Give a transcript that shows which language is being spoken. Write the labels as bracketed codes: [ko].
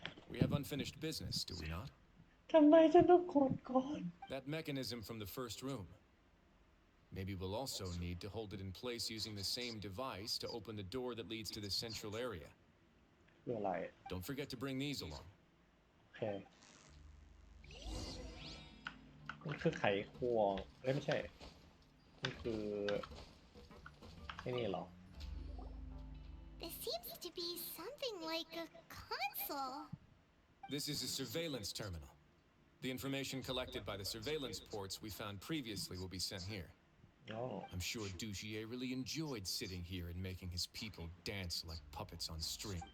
[en] We have unfinished business, do we not? [th] ทำไมฉันต้องกดก่อน [en] That mechanism from the first room. Maybe we'll also need to hold it in place using the same device to open the door that leads to the central area. [th] คืออะไร [en] Don't forget to bring these along. [th] โอเคมันคือไขควงไม่ใช่มันคือไอ้นี่เหรอ [en] This seems to be something like a console. This is a surveillance terminal. The information collected by the surveillance ports we found previously will be sent here. Oh. I'm sure Dugier really enjoyed sitting here and making his people dance like puppets on string.